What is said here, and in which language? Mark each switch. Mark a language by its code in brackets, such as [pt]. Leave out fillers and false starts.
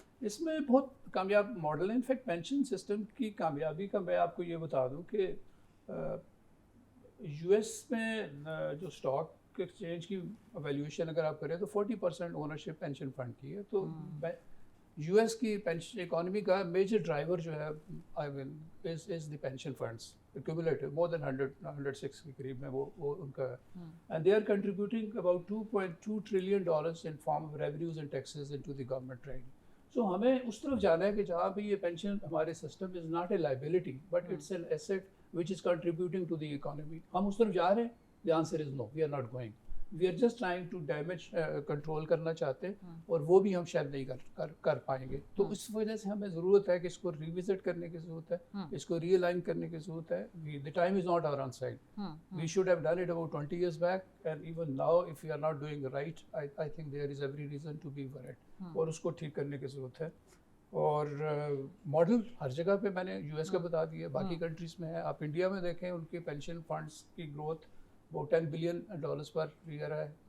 [ur] اس میں بہت کامیاب ماڈل ہے. انفیکٹ پینشن سسٹم کی کامیابی کا میں آپ کو یہ بتا دوں کہ یو ایس میں جو اسٹاک ایکسچینج کی ویلیویشن اگر آپ کریں تو 40% اونرشپ پینشن فنڈ کی ہے. تو یو ایس کی پینشن اکانومی کا میجر ڈرائیور جو ہے از دی pension funds [en] accumulative more than 106 [ur] کے قریب میں وہ ان کا ہے. [en] and they are contributing about 2.2 trillion dollars in form of revenues and taxes into the government trade. [ur] So ہمیں اس طرف جانا ہے کہ جہاں پہ یہ پینشن ہمارے system [en] Is not a liability but it's an asset which is contributing to the economy. [ur] ہم اس طرف جا رہے ہیں. [en] The answer is no, we are not going. We are just trying to damage control [ur] کرنا چاہتے ہیں اور وہ بھی ہم شاید نہیں کر پائیں گے. تو اس وجہ سے ہمیں ضرورت ہے کہ اس کو ریوزٹ کرنے کی ضرورت ہے, اس کو ری الائن کرنے کی ضرورت ہے. [en] The time is not our own side. We should have done it about 20 years back and even now if we are not doing right, I think there is every reason to be worried. [ur] اور اس کو ٹھیک کرنے کی ضرورت ہے. اور model ہر جگہ پہ میں نے یو ایس کا بتا دیا, باقی کنٹریز میں ہے. آپ انڈیا میں دیکھیں ان کے پینشن فنڈس کی گروتھ وہ $10 billion پر ایئر ہے.